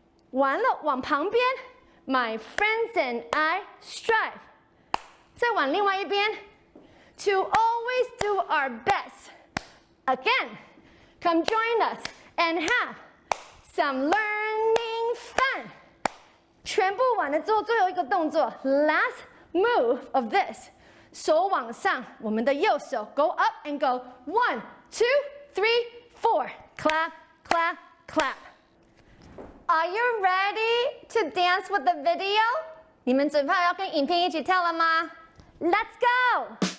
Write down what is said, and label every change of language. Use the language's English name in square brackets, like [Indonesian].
[Chinese] 完了，往旁边 [English] ，My friends and I strive. [Chinese] 再往另外一边 [English] ，To always do our best. Again, come join us and have some learning fun. [Chinese] 全部完了之后，最后一个动作 ， [English] Last move of this. [Chinese] 手往上，我们的右手 [English] go up and go [Chinese] 1, 2, 3, 4. [English] Clap, clap, clap. Are you ready to dance with the video? [Chinese] 你们准备要跟影片一起跳了吗 ？ [English] Let's go!